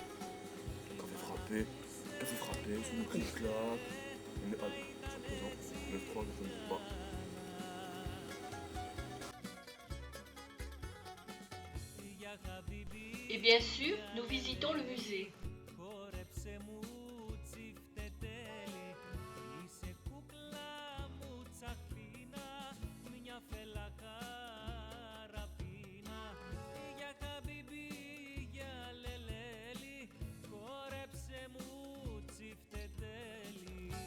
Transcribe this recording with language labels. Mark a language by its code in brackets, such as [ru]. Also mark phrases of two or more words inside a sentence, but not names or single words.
[fr] Café frappé, c'est une petite claque. Mais ah, c'est présent. 9-3, je ne sais pas. Et bien sûr, nous visitons le musée. [el] Χόρεψε μου τσιφτετέλη, είσαι κούκλα μου τσαχπίνα, μια φέλα καραπίνα, για χαμπίμπι, για λελέλη, χόρεψε μου τσιφτετέλη.